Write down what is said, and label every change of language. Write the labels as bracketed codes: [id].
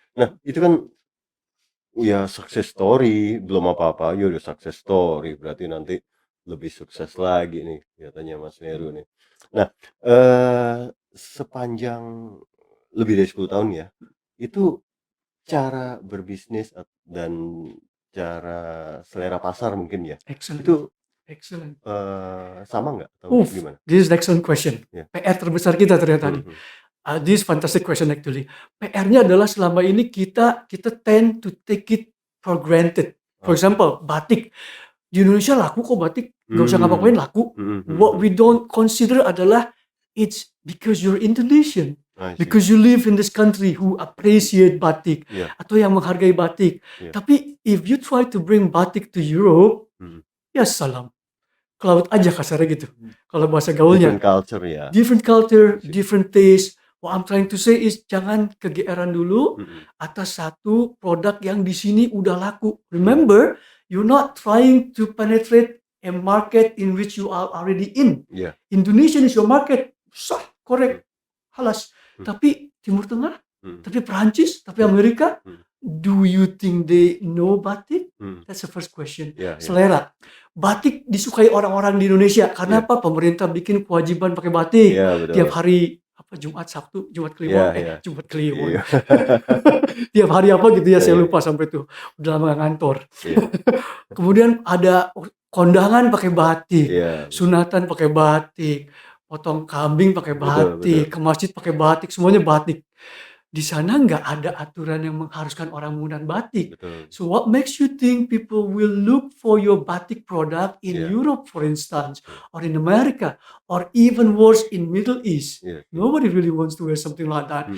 [id] Nah, itu kan ya success story, belum apa-apa aja udah success story, berarti nanti lebih sukses lagi nih kelihatannya Mas Heru nih. Nah, sepanjang lebih dari 10 tahun ya, itu cara berbisnis dan cara selera pasar mungkin ya, [en] Excellent. [id] itu [en] Excellent. [id] sama nggak atau gimana? [en] This is an excellent question. [id] Iya. PR terbesar kita ternyata nih. [en] This fantastic question actually. [id] PR-nya adalah selama ini kita [en] tend to take it for granted. For example, [id] batik. Di Indonesia laku kok batik. Nggak usah ngapa-ngapain laku. [en] What we don't consider [id] adalah [en] it's because you're Indonesian. I see. Because you live in this country who appreciate batik. [id] Iya. Atau yang menghargai batik. Iya. Tapi [en] if you try to bring batik to Europe, Mhm. [id] ya salam, ke laut aja kasarnya gitu. Kalau bahasa gaulnya. [en] Different culture ya. Different culture, [id] Sip. [en] different taste. What I'm trying to say is [id] jangan kegeeran dulu Mhm. atas satu produk yang di sini udah laku. [en] Remember, you're not trying to penetrate a market in which you are already in. [id] Iya. [en] Indonesia is your market. Sah, korek, halas. Hmm. [id] Tapi Timur Tengah, Mhm. tapi Perancis, tapi Amerika, Hmm. [en] do you think they know batik? Mhm. That's the first question. [id] Iya, iya. Selera. Batik disukai orang-orang di Indonesia. Karena Iya. apa? Pemerintah bikin kewajiban pakai batik. Iya, betul. Tiap hari apa Jumat, Sabtu, Jumat Kliwon, Iya. Jumat Kliwon. Iya. Tiap hari apa gitu ya, saya Iya. lupa sampai tuh. Udah lama gak ngantor. Iya. Kemudian ada kondangan pakai batik, Iya. sunatan pakai batik, potong kambing pakai Betul, batik, betul. ke masjid pakai batik, semuanya batik. Di sana nggak ada aturan yang mengharuskan orang menggunakan batik. Betul. [en] So what makes you think people will look for your batik product in Yeah. Europe, for instance, or in America, or even worse in Middle East? [id] Iya. [en] Nobody really wants to wear something like that.